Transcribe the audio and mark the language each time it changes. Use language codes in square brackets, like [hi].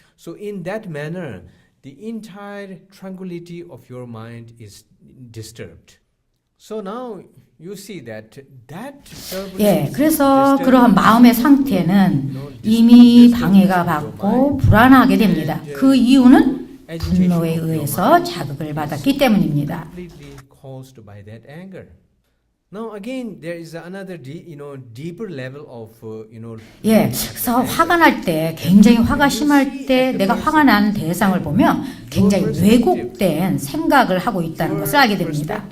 [en] So in that manner, the entire tranquility of your mind is disturbed. So now you see that 예, turbulence, [ko] 그래서 [en] disturbance, [ko] 그러한 마음의 상태는 이미 방해가 받고 불안하게 됩니다. 그 이유는 분노에 의해서 자극을 받았기 때문입니다. [en] completely caused by that anger. Now again, there is another, deeper level of, [ko] 예, 그래서 화가 날 때, 굉장히 화가 심할 때 내가 화가 난 대상을 보면 굉장히 왜곡된 생각을 하고 있다는 것을 알게 됩니다.